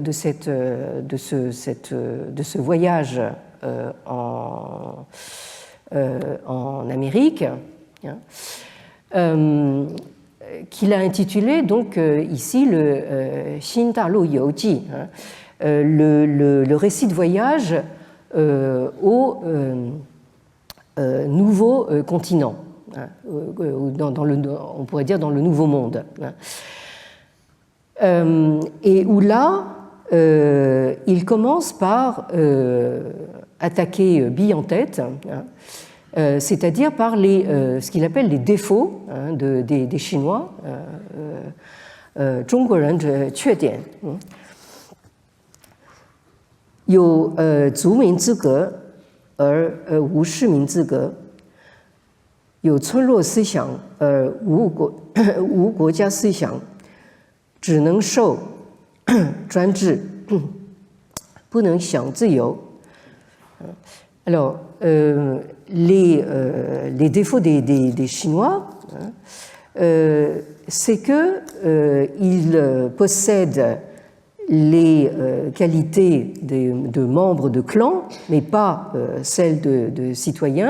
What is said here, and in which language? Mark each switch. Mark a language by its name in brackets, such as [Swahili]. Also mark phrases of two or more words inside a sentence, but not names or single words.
[French] voyage en Amérique, qu'il a intitulé donc ici le Xin Dalu Youji, le récit de voyage nouveau continent, hein, on pourrait dire dans le nouveau monde. Hein. Et où là, il commence par attaquer bille en tête, hein, c'est-à-dire par ce qu'il appelle les défauts, hein, des Chinois, [Chinese] 中国人的缺点，有族民资格而无市民资格，有村落思想而无国家思想，只能受专制，不能享自由。Alors, [French] les défauts des Chinois, c'est qu'ils possèdent les qualités de membres de clans, mais pas celles de citoyens.